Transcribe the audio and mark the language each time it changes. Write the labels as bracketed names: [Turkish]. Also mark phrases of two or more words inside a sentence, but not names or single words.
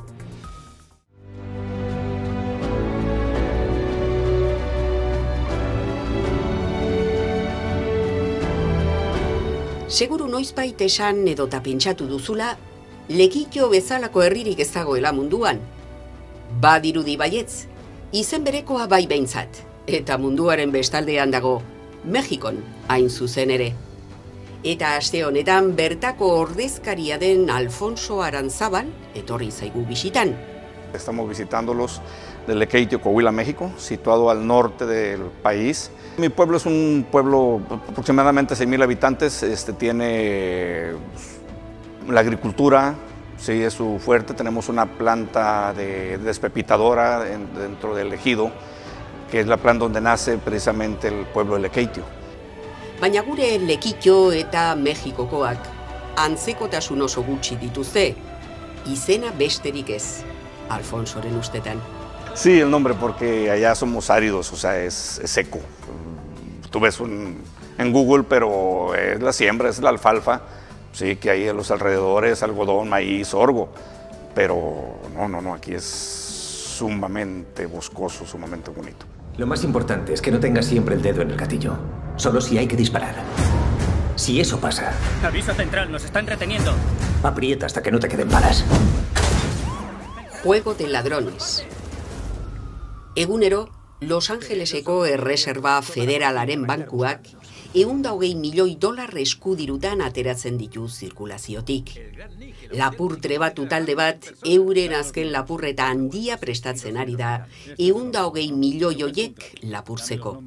[Basque] Seguru noizbait esan edota pentsatu duzula, Lekitio bezalako herririk ez dagoela munduan. Badirudi baietz, izen berekoa bai behintzat. Eta munduaren bestaldean dago, Mexikon hain zuzen ere. Eta aste honetan bertako ordezkaria den Alfonso Aranzábal etorri zaigu bisitan. [Spanish] Estamos visitándolos de Lekeitio, Coahuila, México, situado al norte del país. Mi pueblo es un pueblo aproximadamente 6,000 habitantes, tiene la agricultura, sí, es su fuerte. Tenemos una planta de despepitadora dentro del ejido, que es la planta donde nace precisamente el pueblo de Lekeitio. [Basque] Baina gure Lekitio eta Mexikokoak antzekotasun oso gutxi dituzte, izena besterik ez, Alfonsoren ustetan. [Spanish] Sí, el nombre, porque allá somos áridos, o sea, es seco. Tú ves en Google, pero es la siembra, es la alfalfa, sí, que hay en los alrededores, algodón, maíz, sorgo, pero no, aquí es sumamente boscoso, sumamente bonito. Lo más importante es que no tengas siempre el dedo en el gatillo, solo si hay que disparar. Si eso pasa... Aviso central, nos están reteniendo. Aprieta hasta que no te queden balas. Juego de ladrones. [Basque] Egunero, Los Angeleseko Erreserba Federalaren bankuak $120 milioi eskudirutan ateratzen ditu zirkulaziotik. Lapur trebatu talde bat euren azken lapurreta handia prestatzen ari da, $120 milioi horiek lapurtzeko.